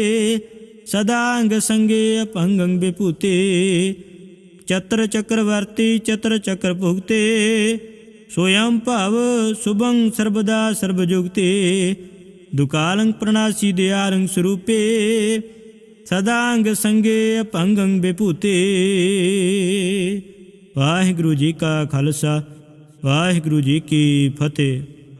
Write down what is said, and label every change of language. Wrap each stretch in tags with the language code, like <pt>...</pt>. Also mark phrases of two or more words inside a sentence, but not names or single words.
<bra>सदांग संगे अपंगंग विभूते चत्र चक्रवर्ती चत्र चक्र भुगते स्वयं भाव शुभंग सर्वदा सर्वजुगते दुकालंग प्रणासी दयालंग स्वरूपे सदांग संगे अपंगंग विभूते।</bra> <pa>ਵਾਹਿਗੁਰੂ ਜੀ ਕਾ ਖ਼ਾਲਸਾ ਵਾਹਿਗੁਰੂ ਜੀ ਕੀ ਫ਼ਤਹਿ।</pa>